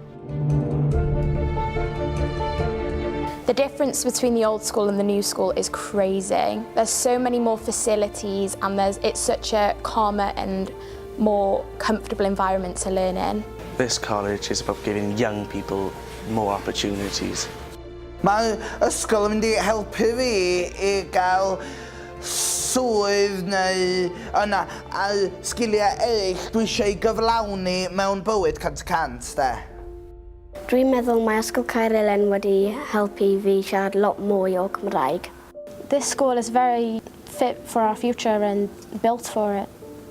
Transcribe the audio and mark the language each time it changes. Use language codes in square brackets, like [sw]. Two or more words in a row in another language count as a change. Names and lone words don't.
[en] The difference between the old school and the new school is crazy. There's so many more facilities and it's such a calmer and more comfortable environment to learn in. This college is about giving young people more opportunities. [cy] Mae ysgol yn mynd I helpu fi I gael swydd neu yna a sgiliau eraill dwi eisiau gyflawni mewn bywyd 100%, de. Dwi'n meddwl mae Ysgol Caerhyllen wedi helpu fi siarad lot mwy o Cymraeg. [en] This school is very fit for our future and built for it.